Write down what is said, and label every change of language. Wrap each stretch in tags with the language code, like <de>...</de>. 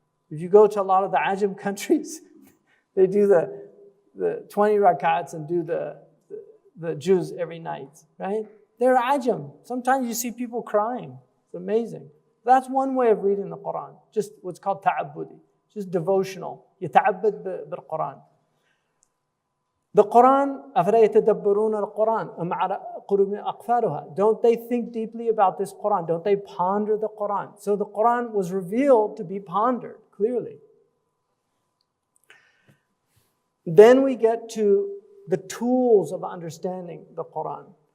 <en>If you go to a lot of the Ajam countries, they do the 20 rakats and do the juz every night, right? They're Ajam. Sometimes you see people crying. It's amazing. That's one way of reading the Quran, just what's called ta'abbudi, just devotional.</en> <ar>يتعبد بالقرآن. The Quran, أَفَلَا يَتَدَبَّرُونَ الْقُرْآنَ أَمْ عَلَىٰ قُلُوبٍ أَقْفَالُهَا.</ar> <en>Don't they think deeply about this Quran? Don't they ponder the Quran? So the Quran was revealed to be pondered, clearly. Then we get to the tools of understanding the Quran.</en>